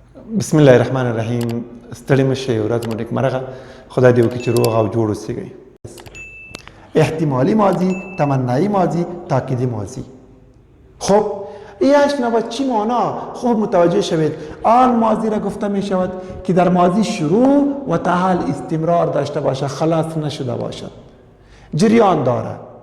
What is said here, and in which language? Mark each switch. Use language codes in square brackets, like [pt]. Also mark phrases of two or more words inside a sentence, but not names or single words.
[ar] بسم الله الرحمن الرحیم. [ps] ستړي مشه، ورځ مو نیکمرغه. خدای دې وکړي چې روغ او جوړ اوسئ. [fa] احتمالی ماضی، تمنایی ماضی، تاکیدی ماضی. خب این 8 نوع چی معنا؟ خوب متوجه شوید. آن ماضی را گفته می شود که در ماضی شروع و تا حال استمرار داشته باشه، خلاص نشده باشد، جریان داره.